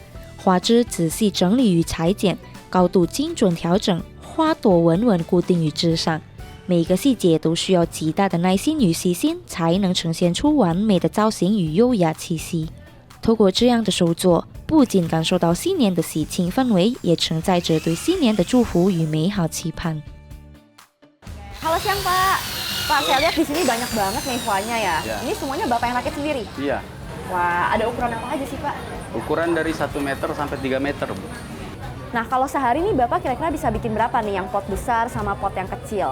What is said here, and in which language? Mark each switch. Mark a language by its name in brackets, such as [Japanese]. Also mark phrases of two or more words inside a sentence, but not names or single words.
[Chinese] 花枝仔细整理与裁剪，高度精准调整，花朵稳稳固定于枝上。每一个细节都需要极大的耐心与细心，才能呈现出完美的造型与优雅气息。透过这样的手作，不仅感受到新年的喜庆氛围，也承载着对新年的祝福与美好期盼。 [Indonesian] Halo siang Pak. Pak, saya lihat di sini banyak banget mehwanya ya. Ini semuanya Bapak yang rakit sendiri? Iya. Wah, ada ukuran apa aja sih Pak? Ukuran dari 1 meter sampai 3 meter, Bu. Nah, kalau sehari nih Bapak kira-kira bisa bikin berapa nih yang pot besar sama pot yang kecil?